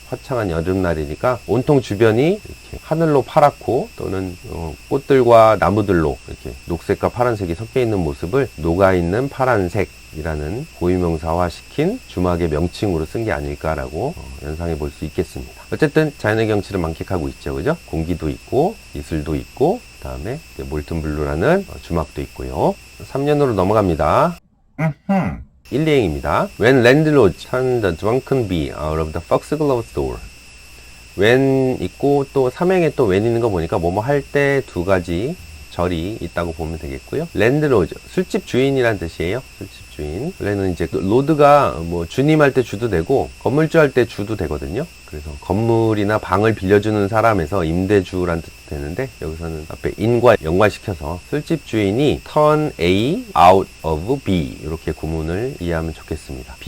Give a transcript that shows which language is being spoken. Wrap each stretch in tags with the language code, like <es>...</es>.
<ko>화창한 여름날이니까 온통 주변이 이렇게 하늘로 파랗고 또는 꽃들과 나무들로 이렇게 녹색과 파란색이 섞여 있는 모습을 녹아있는 파란색이라는 고유명사화 시킨 주막의 명칭으로 쓴 게 아닐까라고 연상해 볼 수 있겠습니다. 어쨌든 자연의 경치를 만끽하고 있죠. 그죠? 공기도 있고 이슬도 있고 그 다음에 몰튼 블루라는 주막도 있고요. 3년으로 넘어갑니다. 1리행입니다.</ko> <en>When landlord turned the drunken bee out of the foxglove door.</en> <ko>when 있고 또 3행에 또 when 있는 거 보니까 뭐뭐 할 때 두 가지 절이 있다고 보면 되겠고요. 랜드로드, 술집 주인이란 뜻이에요. 술집 주인. 원래는 이제 로드가 뭐 주님 할 때 주도 되고 건물주 할 때 주도 되거든요. 그래서 건물이나 방을 빌려주는 사람에서 임대주란 뜻도 되는데 여기서는 앞에 in과 연관시켜서 술집 주인이</ko> <en>turn A out of B</en> <ko>이렇게 구문을 이해하면 좋겠습니다.</ko>